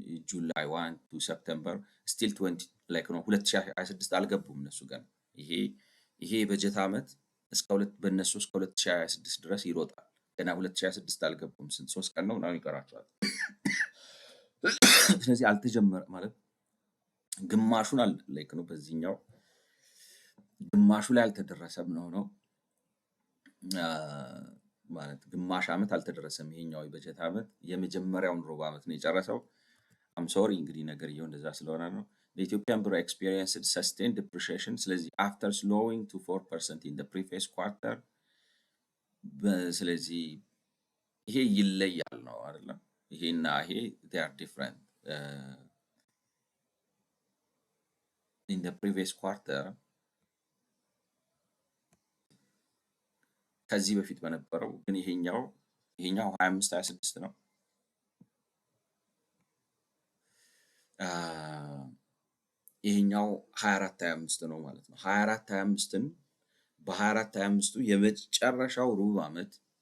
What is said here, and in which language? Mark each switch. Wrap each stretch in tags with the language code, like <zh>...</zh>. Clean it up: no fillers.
<am>ጁላይ 1 ቱ ሰፕተምበር ስቲል 20 ላይክ ነው 2026 አልገቡም እነሱ ገና። ይሄ የበጀት ዓመት በእነሱ እስከ 2026 ድረስ ይሮጣል። ገና 2026 አልገቡም። ስንት 3 ቀን ነው ምናምን ይቀራቸዋል። ስለዚህ አልተጀመረ ማለት ግማሹን ላይክ ነው በዚህኛው ግማሹ ላይ አልተደረሰም ነው ማለት ግማሽ ዓመት አልተደረሰም። ይሄኛው የበጀት ዓመት የመጀመሪያውን ሩብ ዓመት ነው የጨረሰው። አም ሶሪ እንግዲህ ነገርየው እንደዛ ስለሆነ ነው።</am> <en>The Ethiopian Bureau experienced sustained depreciation. ስለዚህ after slowing to 4% in the previous quarter</en> <am>ስለዚህ ይሄ ይለያል ነው አይደለም። ይሄና ይሄ</am> <en>they are different. In the previous quarter</en> <am>ከዚህ በፊት በነበረው ግን ይሄኛው 25 26 ነው። ይሄኛው 24 25 ነው ማለት ነው። 24 25ን በ24 25ቱ የመጨረሻው ሩብ ዓመት</am>